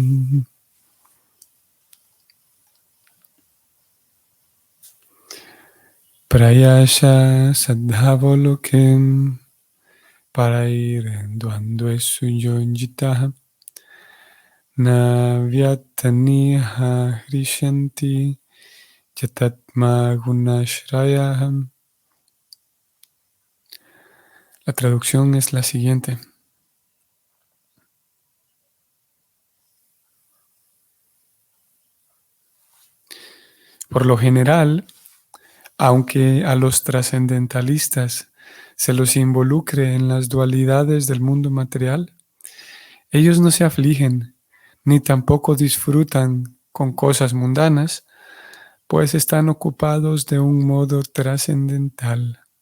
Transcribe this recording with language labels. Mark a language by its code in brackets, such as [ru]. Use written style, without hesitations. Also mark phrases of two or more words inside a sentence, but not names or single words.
[sa] Prayasha Sadhavolokem Parair Dvandve Suyonjitaha Navyataniha Hrishanti Yatatma Gunashrayaham. [es] La traducción es la siguiente. Por lo general, aunque a los trascendentalistas se los involucre en las dualidades del mundo material, ellos no se afligen, ni tampoco disfrutan con cosas mundanas, pues están ocupados de un modo trascendental.